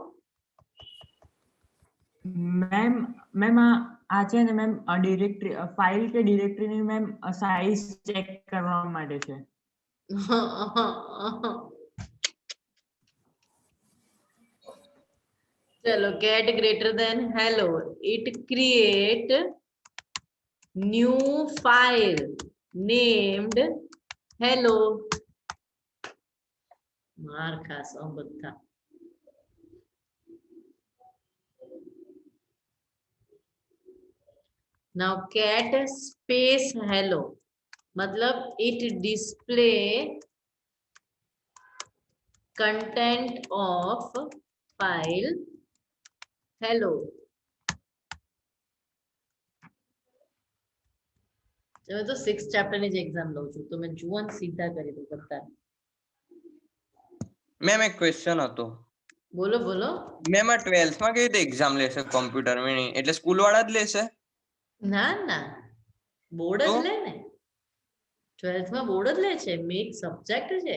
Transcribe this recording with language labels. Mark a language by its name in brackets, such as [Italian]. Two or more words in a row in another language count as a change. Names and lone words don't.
[Gujarati] મેમ મેમ આ છે ને મેમ ડિરેક્ટરી ફાઇલ કે ડિરેક્ટરીની મેમ સાઇઝ ચેક કરવા માટે છે. ચલો, [English] get greater than hello, it create new file named hello. [Gujarati] માર ખાસો બધા. [English] now cat space hello मतलब it display content of file hello. [Hindi] मैं तो 6th चैप्टर [Gujarati] ની જ એક્ઝામ લઉં છું તો મેં જુઓ ને સીધા કરી દઉં બધા. મેમ એક ક્વેશ્ચન હતો. બોલો બોલો. મેમ આ 12th માં કેવી રીતે એક્ઝામ લેશે કોમ્પ્યુટર ની? એટલે સ્કૂલ વાળા જ લેશે? ના ના, બોર્ડ જ લે ને. 12th માં બોર્ડ જ લે છે, મેક સબ્જેક્ટ છે.